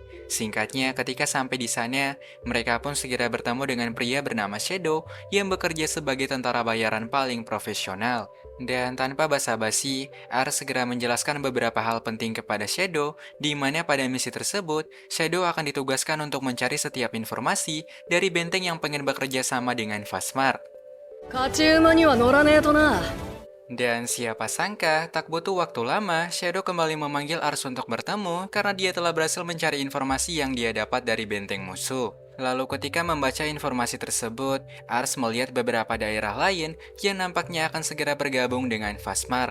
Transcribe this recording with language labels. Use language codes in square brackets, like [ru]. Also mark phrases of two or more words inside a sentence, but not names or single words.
[id] Singkatnya, ketika sampai di sana, mereka pun segera bertemu dengan pria bernama Shadow yang bekerja sebagai tentara bayaran paling profesional. Dan tanpa basa-basi, Ars segera menjelaskan beberapa hal penting kepada Shadow, di mana pada misi tersebut, Shadow akan ditugaskan untuk mencari setiap informasi dari benteng yang pengen bekerja sama dengan Fastmark. [ja] 勝ち馬には乗らねえとな。 [id] Dan siapa sangka, tak butuh waktu lama, Shadow kembali memanggil Ars untuk bertemu karena dia telah berhasil mencari informasi yang dia dapat dari benteng musuh. Lalu ketika membaca informasi tersebut, Ars melihat beberapa daerah lain yang nampaknya akan segera bergabung dengan Fastmark.